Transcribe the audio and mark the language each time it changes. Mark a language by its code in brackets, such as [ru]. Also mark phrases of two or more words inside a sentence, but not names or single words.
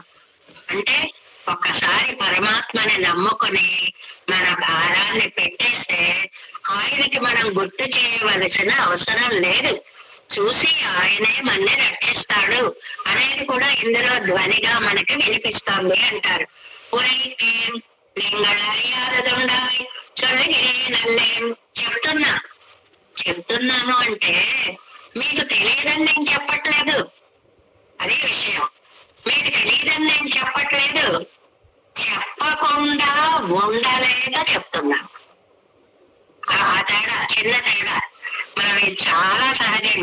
[te] అంటే ఒక్కసారి పరమాత్మని నమ్ముకొని మన భారాన్ని పెట్టేస్తే ఆయనకి మనం గుర్తు చేయవలసిన అవసరం లేదు. చూసి ఆయనే మన్ని రక్షిస్తాడు అనేది కూడా ఇందులో ధ్వనిగా మనకి వినిపిస్తోంది అంటారు. [ta] ఉరైకేం நீங்கள் அறியாததுண்டாய் சொல்லுகிறேன் அல்லேன். [te] చెప్తున్నాను అంటే మీకు తెలియదని నేను చెప్పట్లేదు, అదే విషయం. మీకు తెలియదని నేను చెప్పట్లేదు, చెప్పకుండా ఉండలేక చెప్తున్నా. ఆ తేడా, చిన్న తేడా. మనం ఇది చాలా సహజం.